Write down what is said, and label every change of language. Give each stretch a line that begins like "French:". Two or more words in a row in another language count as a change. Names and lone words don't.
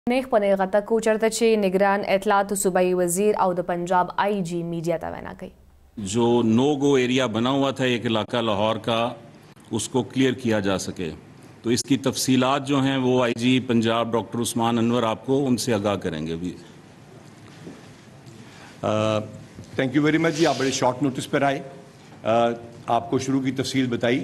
Pashto: نیخ پنیغه تکو چرته چې نگران اطلاعات صوبائی وزیر او د پنجاب آئی جی میڈیا ته وینا کوي.
Urdu: جو نو گو ایریا بنا ہوا تھا ایک علاقہ لاہور کا اس کو کلیئر کیا جا سکے تو اس کی تفصیلات جو ہیں وہ آئی جی پنجاب ڈاکٹر عثمان انور آپ کو ان سے آگاہ کریں گے بھی.
English: Thank you very much جی.
Urdu: آپ بڑے شارٹ نوٹس پر آئے, آپ کو شروع کی تفصیل بتائی.